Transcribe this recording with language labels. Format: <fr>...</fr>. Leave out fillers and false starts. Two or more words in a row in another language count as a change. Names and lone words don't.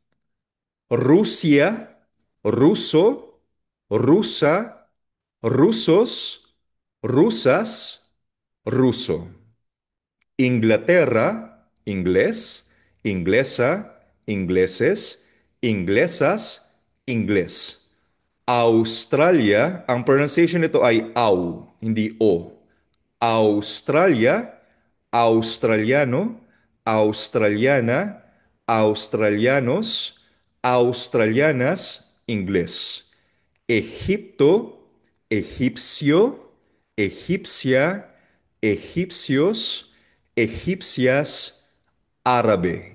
<es>Rusia, ruso, rusa, rusos, rusas, ruso. Inglaterra, inglés, inglesa, ingleses, inglesas, inglés. Australia,</es> <tl>ang pronunciation nito ay au, hindi o.</tl> <es>Australia, australiano, australiana, australianos, australianas, inglés. Egipto, egipcio, egipcia, egipcios, egipcias, árabe.</es>